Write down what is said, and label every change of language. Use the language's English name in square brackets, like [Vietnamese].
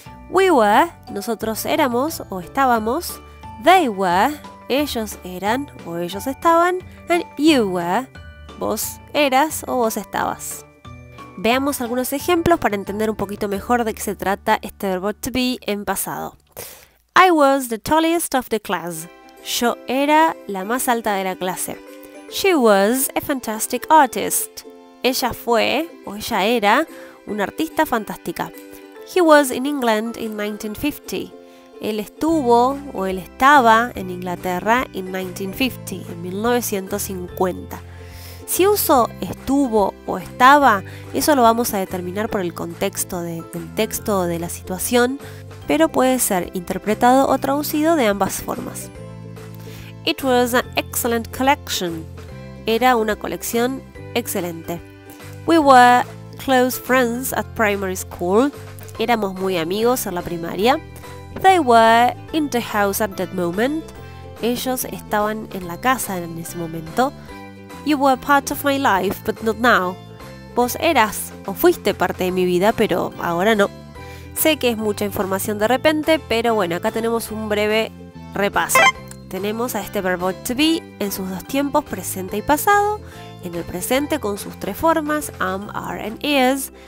[English] We were, [Spanish] nosotros éramos o estábamos. [English] They were, [Spanish] ellos eran o ellos estaban. [English] And you were, [Spanish] vos eras o vos estabas. Veamos algunos ejemplos para entender un poquito mejor de qué se trata este verbo to be en pasado. [English] I was the tallest of the class. [Spanish] Yo era la más alta de la clase. [English] She was a fantastic artist. [Spanish] Ella fue o ella era una artista fantástica. [English] He was in England in 1950. [Spanish] Él estuvo o él estaba en Inglaterra en 1950, en 1950. Si uso estuvo o estaba, eso lo vamos a determinar por el contexto del texto o de la situación, pero puede ser interpretado o traducido de ambas formas. [English] It was an excellent collection. [Spanish] Era una colección excelente. [English] We were close friends at primary school. [Spanish] Éramos muy amigos en la primaria. [English] They were in the house at that moment. [Spanish] Ellos estaban en la casa en ese momento. [English] You were part of my life, but not now. [Spanish] Vos eras o fuiste parte de mi vida, pero ahora no. Sé que es mucha información de repente, pero bueno, acá tenemos un breve repaso. Tenemos a este verbo to be en sus dos tiempos, presente y pasado. En el presente con sus tres formas, am, are and is.